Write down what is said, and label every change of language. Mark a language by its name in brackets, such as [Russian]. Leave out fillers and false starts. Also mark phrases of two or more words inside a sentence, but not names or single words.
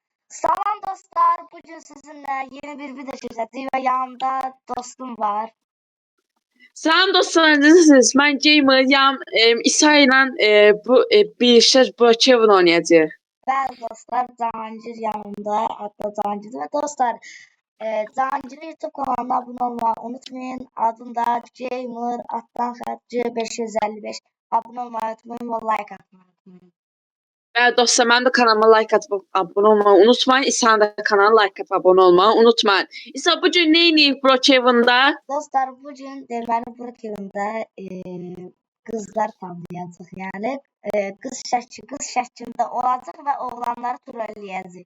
[Turkish] Salam dostlar, bugün sizinle yeni bir video çekeceğiz ve yanımda dostum var. [Azerbaijani] Salam dostlar, necəsiniz? Mən gamer'yam. İsa ilə bir şey Brookhaven oynayacağıq. Bəli dostlar, Cahangir yanımda, hatta Cahangir ve dostlar, Cahangir'in [Turkish] YouTube kanalına abone olmayı unutmayın. [Azerbaijani] Adında Gamer Atlan C555. [Turkish] Abone olmayı unutmayın ve like atmayı unutmayın. [Azerbaijani] Bəli dostlar, mənim də kanalıma like atıb abunə olmağı unutmayın. İsa'nın da kanalına like atıb abunə olmağı unutmayın. İsa bugün nə edib Brookhaven'da? Dostlar, bugün deməli Brookhaven'da kızlar tanıyacaq. Yəni qız şəklində olacaq və oğlanları trolləyəcək.